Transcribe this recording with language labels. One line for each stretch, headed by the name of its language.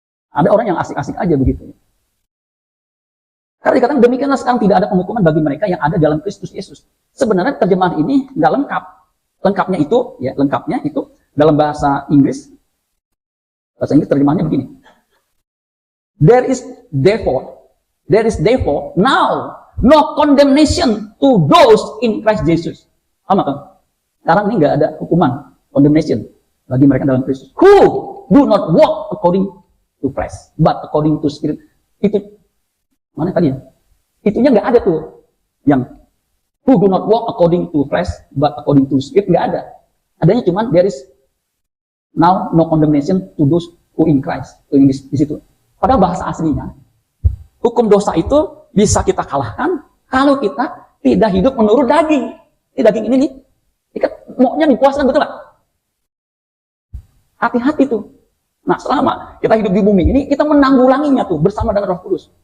Indonesian: Ada orang yang asik-asik aja begitu. Karena dikatakan demikianlah sekarang tidak ada penghukuman bagi mereka yang ada dalam Kristus Yesus. Sebenarnya terjemahan ini nggak lengkap. Lengkapnya itu dalam bahasa Inggris. Bahasa Inggris terjemahannya begini.
English: There is therefore now no condemnation to those in Christ Jesus.
Indonesian: Sama kan? Sekarang ini nggak ada hukuman, condemnation bagi mereka dalam Kristus.
English: Who do not walk according to flesh, but according to spirit.
Indonesian: Itu Mana tadi ya? Itunya nggak ada tuh. Yang
English: who do not walk according to flesh, but according to spirit,
Indonesian: nggak ada. Adanya cuman
English: there is now no condemnation to those who in Christ.
Indonesian: Di situ. Padahal bahasa aslinya, hukum dosa itu bisa kita kalahkan kalau kita tidak hidup menurut daging. Ini daging ini nih, maunya dikuasakan, betul nggak? Hati-hati tuh. Nah, selama kita hidup di bumi ini, kita menanggulanginya tuh bersama dengan Roh Kudus.